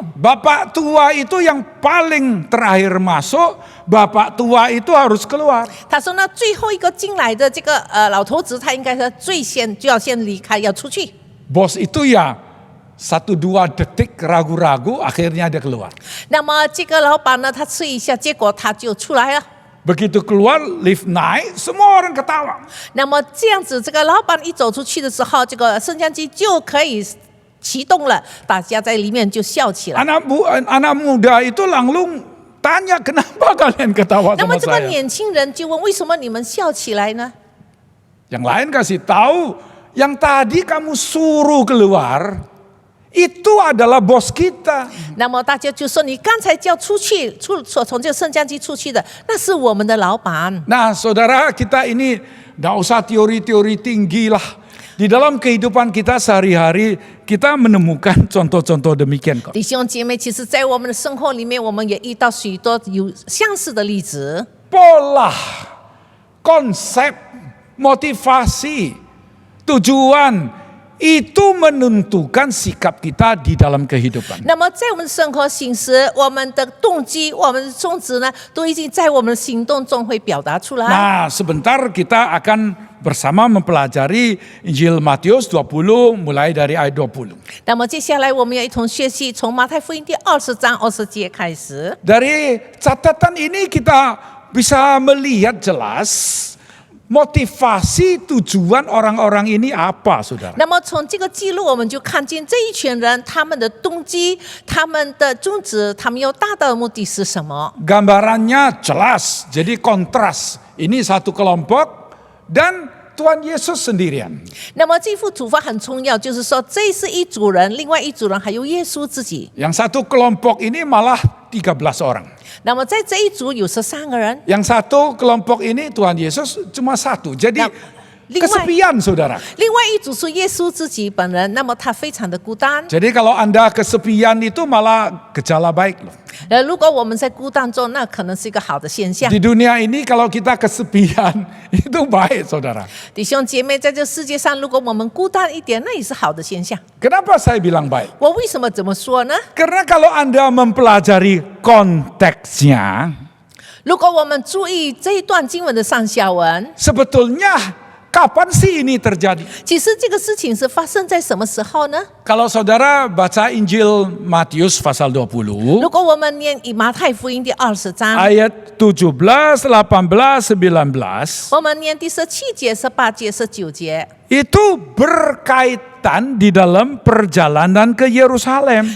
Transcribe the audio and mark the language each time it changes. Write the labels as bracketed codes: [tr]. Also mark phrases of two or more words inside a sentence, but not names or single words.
[id] Bapak tua itu yang paling terakhir masuk, bapak tua itu harus keluar. ” [zh] 他说：“那最后一个进来的这个老头子，他应该是最先就要先离开，要出去。” [id] Bos itu ya 1-2 detik ragu-ragu, akhirnya dia keluar. [zh] 那么这个老板呢，他吃一下，结果他就出来了。 [id] Begitu keluar, lift naik, semua orang ketawa. [zh] 那么这样子，这个老板一走出去的时候，这个升降机就可以启动了，大家在里面就笑起来。 [id] Anak muda itu langsung tanya, kenapa kalian ketawa [zh] 那么 [id] sama [zh] 这个 [id] saya? [zh] 年轻人就问：为什么你们笑起来呢？ [id] Yang lain kasih tahu, yang tadi kamu suruh keluar, itu adalah bos kita. [zh] 那么大家就说：你刚才叫出去，从这个升降机出去的，那是我们的老板。 [id] Nah, saudara, kita ini tidak usah teori-teori tinggi lah. Di dalam kehidupan kita sehari-hari, kita menemukan contoh-contoh demikian kok. [zh] 弟兄姐妹，其实，在我们的生活里面，我们也遇到许多有相似的例子。 [id] Pola, konsep, motivasi, tujuan, itu menentukan sikap kita di dalam kehidupan. [zh] 那么，在我们的生活形式、我们的动机、我们的宗旨呢，都已经在我们的行动中会表达出来。 [id] Nah, sebentar kita akan bersama mempelajari Injil Matius 20 mulai dari ayat 20. [zh] 那么，接下来我们要一同学习从马太福音第20章20节开始。 [id] Dari catatan ini kita bisa melihat jelas motivasi tujuan orang-orang ini apa, saudara? [zh] 那么从这个记录，我们就看见这一群人他们的动机、他们的宗旨、他们要达到的目的是什么？ [id] Gambarannya jelas, jadi kontras. Ini satu kelompok dan Tuhan Yesus sendirian. [zh] 那么这幅图画很重要，就是说这是一组人，另外一组人还有耶稣自己。 [id] Yang satu kelompok ini malah 13 orang. [zh] 那么在这一组有13个人， [id] Yang satu kelompok ini Tuhan Yesus cuma satu. Jadi Kesepian, saudara. [zh] 另外一组是耶稣自己本人，那么他非常的孤单。 [id] Jadi kalau Anda kesepian itu malah gejala baik loh. [zh] 如果我们在孤单中，那可能是一个好的现象。 [id] Di dunia ini kalau kita kesepian itu baik, saudara. [zh] 弟兄姐妹，在这世界上，如果我们孤单一点，那也是好的现象。 [id] Kenapa saya bilang baik? [zh] 我为什么这么说呢？ [id] Karena kalau Anda mempelajari konteksnya, [zh] 如果我们注意这一段经文的上下文， [id] sebetulnya kapan sih ini terjadi? [zh] 其实这个事情是发生在什么时候呢？ [id] Kalau saudara baca Injil Matius pasal 20, [zh] 如果我们念以马太福音第20章， [id] ayat 17, 18, 19, [zh] 我们念第17节、18节、19节， [id] itu berkaitan di dalam perjalanan ke Yerusalem.